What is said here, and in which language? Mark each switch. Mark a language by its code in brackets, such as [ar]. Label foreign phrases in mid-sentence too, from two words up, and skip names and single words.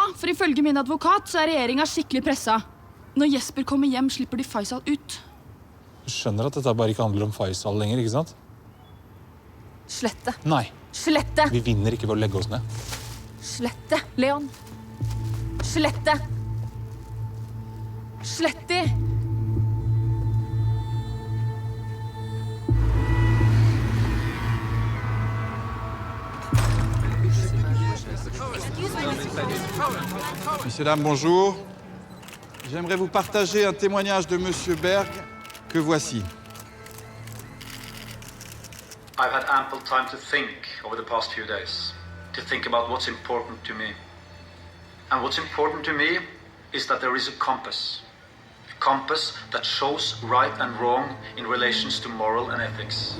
[no] Ja, for ifølge min advokat så er regjeringen skikkelig pressa. Når Jesper kommer hjem, slipper de Faisal ut. Du skjønner at dette bare ikke handler om Faisal lenger, ikke sant? Slette. Nei. Slette. Vi vinner ikke ved å legge oss ned. Slette, Leon. Slette. Slett de. [fr] Messieurs, dames, bonjour. J'aimerais vous partager un témoignage de Monsieur Berg que voici. [en] I've had ample time to think over the past few days, to think about what's important to me. And what's important to me is that there is a compass that shows right and wrong in relations to moral and ethics.